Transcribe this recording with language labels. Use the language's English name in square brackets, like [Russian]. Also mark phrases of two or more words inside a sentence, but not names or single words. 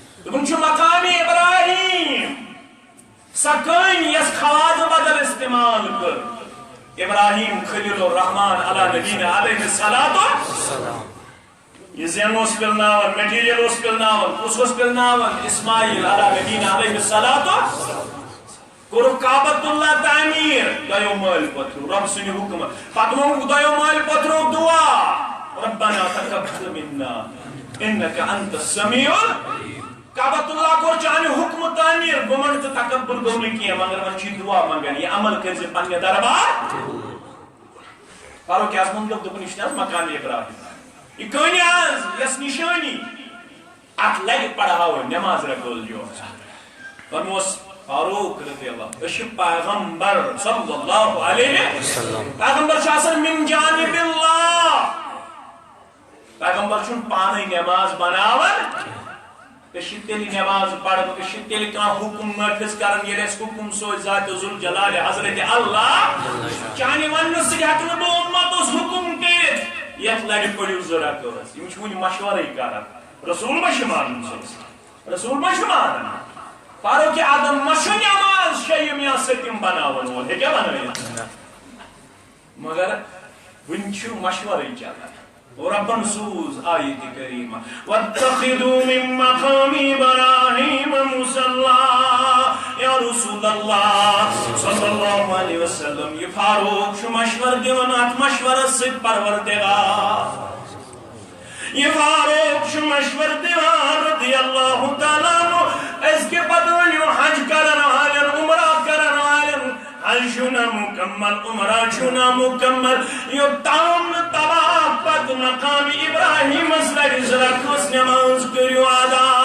[Kashmiri] دوٚپُن چھُ مقام ابراہیم سکٲنۍ یۄس کھاد بدل استعمال کٔر ابراہیم خلیل الرحمان [Arabic] علی نبینا علیہ السلام [Kashmiri] یہ زین اوس پِلناوان میٹیریل اوس پِلناوان کُس اوس پِلناوان اسماعیل [Arabic] علی نبینا علیہ السلام [Kashmiri] کوٚرُکھ کعبۃ اللہ تعمیٖر دۄیو مٲلۍ پوٚتھرو رۄب سٕنٛدِ حُکمہٕ پتہٕ موٚنٛگُکھ دۄیو مٲلۍ پوٚتھرو دُعا [Arabic] ربنا تقبل منا انک انت السمیع [Kashmiri] کعبۃ اللہ کوٚر چانہِ حُکمہٕ تعمیٖر گوٚمُت تہٕ تکبر گوٚو نہٕ کینٛہہ مگر وۄنۍ چھُے دُعا منٛگان یہِ عمل کٔرۍزِ پننہِ دربار فاروق اعظمن دوٚپ یہِ چھُنہٕ حظ مقام ابراہیم یہ کہانی آز یس نشانی ات لگہِ پڑھاوٕنۍ نماز رکول جو فرموس فاروق [Arabic] رضی اللہ [Kashmiri] أسۍ چھِ پیغمبر [Arabic] صلی اللہ علیہ وسلم [Kashmiri] پیغمبر چھُ آسان [Arabic] من جانب اللہ [Kashmiri] پیغمبر چھُنہٕ پانے نماز بناوان أسۍ چھِ تیٚلہِ نماز پران أسۍ چھِ تیٚلہِ کانٛہہ حُکم نٲفِظ کران ییٚلہِ اَسہِ حُکم سوزِ ذات ذوالجلال حضرت اللہ چانہِ وننہٕ سۭتۍ ہٮ۪کہٕ نہٕ بہٕ اُمتس حُکم کٔرِتھ یتھ لڑِ پٔرِو زٕ رکٲژ یِم چھِ وُنہِ مشورے کران رسول ما چھُ مانان رسول ما چھُ مانان فاروق اعظم ما چھُ نماز شیٚیِم یا سٔتِم بناون وول ہیٚکیٛاہ بنٲوِتھ مگر وُنہِ چھُ مشورے چلان ربن سوز آیت کریمہ [Arabic] واتخذوا من مقام ابراہیم مصلی یا رسول اللہ صلی اللہ علیہ وسلم [Kashmiri] یہ فاروق چھُ مشور دِوان اتھ مشورس سۭتۍ پروردگار یہ فاروق چھُ مشور دِوان [Arabic] رضی اللہ تعالیٰ عنہ [Kashmiri] أزکہِ پتہٕ ؤنِو حج کرن والٮ۪ن عمرہ کرن والٮ۪ن حج چھُ نامُکمل عمرہ چھُ نامُکمل یوٚتام نہٕ طواف پتہٕ مقام ابراہیمس لگہِ زٕ رکٲژ نماز کٔرِو ادا